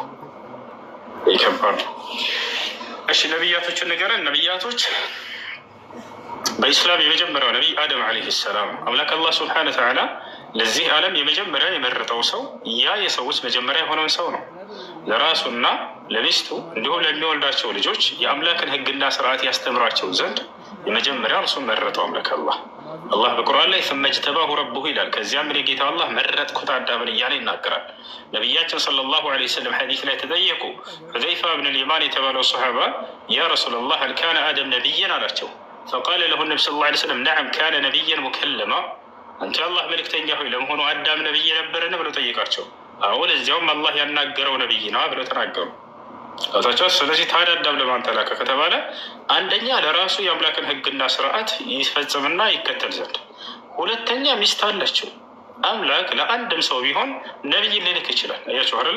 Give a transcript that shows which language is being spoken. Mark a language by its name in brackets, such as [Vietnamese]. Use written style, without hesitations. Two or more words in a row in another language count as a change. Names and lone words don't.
[Amharic] ይከባድ ነው። እሺ ነቢያቶችን ንገረን። ነቢያቶች በኢስላም የመጀመሪያው ነቢይ አደም [Arabic] عليه السلام [Amharic] አምላክ አላህ [Arabic] سبحانه وتعالى [Amharic] ለዚህ ዓለም የመጀመሪያ የመረጠው ሰው ያ የሰዎች መጀመሪያ የሆነውን ሰው ነው። ለራሱና ለሚስቱ እንዲሁም ለሚወልዳቸው ልጆች የአምላክን ሕግና ስርዓት ያስተምራቸው ዘንድ የመጀመሪያ እርሱን መረጠው አምላክ አላህ በቁርአን ላይ [Arabic] ثم اجتباه ربه [Amharic] ይላል። ከዚያም እኔ ጌታ አላህ መረጥኩት አዳምን እያለ ይናገራል። ነቢያችን [Arabic] صلى الله عليه وسلم [Amharic] ሐዲስ ላይ ተጠየቁ። ሁዘይፋ ብን ልየማን የተባለው ሰሓባ [Arabic] يا رسول الله هل كان آدم نبيا [Amharic] አላቸው። [Arabic] فقال له النبي صلى الله عليه وسلم نعم كان نبيا مكلما [Amharic] አንተ አላህ መልእክተኛ ሆይ ለመሆኑ አዳም ነብይ ነበረን ብለው ጠይቃቸው። አዎ ለዚያውም አላህ ያናገረው ነብይ ነው ብለው ተናገሩ። ታቻው ስለዚህ ታዲያ አዳም ለማን ተላከ ከተባለ አንደኛ ለራሱ የአምላክን ሕግና ስርዓት ይፈጽምና ይከተል ዘንድ፣ ሁለተኛ ሚስት አለችው። አምላክ ለአንድም ሰው ቢሆን ነብይ ሊልክ ይችላል። አያችሁ አይደለ?